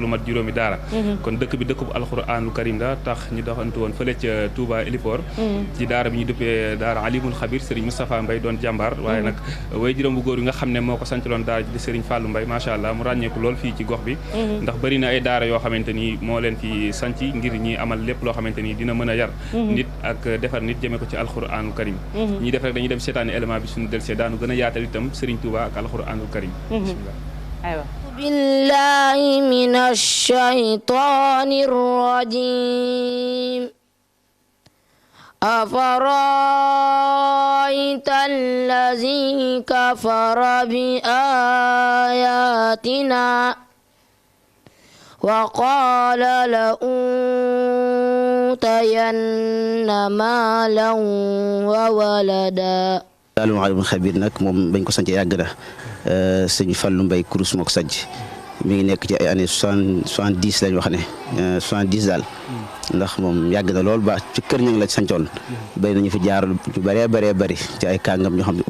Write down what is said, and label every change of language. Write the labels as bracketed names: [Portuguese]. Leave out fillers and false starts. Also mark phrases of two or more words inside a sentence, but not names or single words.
[Wolof] mat juróomi daara kon dëkk bi dëkk bu [Arabic] القرآن الكريم [Wolof] la tax ñu doxantu woon fële ca Touba héliport ci daara bi ñu duppee daara alimul xabir sëriñ Moustapha Mbay doon jàmbaar waaye nag way juróom bu góor yi nga xam ne moo ko sancaloon daara ji di Serigne Fallou Mbaye [Arabic] ما شاء الله [Wolof] mu ràññeeku lool fii ci gox bi ndax bëri na ay daara yoo xamante ni moo leen fi sanc ngir ñi amal lépp loo xamante ni dina mën a yar nit ak defar nit jëmee ko ci [Arabic] القرآن الكريم [Wolof] ñi def rek dañuy dem seetaani élément bi suñu delsee daanu gën a yaatal itam Serigne Touba ak [Arabic] القرآن الكريم [Wolof] bismillah aywa [Arabic] بالله من الشيطان الرجيم أفرأيت الذي كفر بآياتنا وقال لأوتين مالا وولدا [Wolof] Saalum Alimul Xabiir nag moom bañ ko sanc yàgg na sëñ Fallou Mbaye Kurus moo ko sanc mi ngi nekk ci ay années 70 lañ wax ne 70 daal ndax moom yàgg na lool ba ci kër ña ngi la sancoon béy nañu fi jaar lu bëree bëri ci ay kàngam ñoo xam ne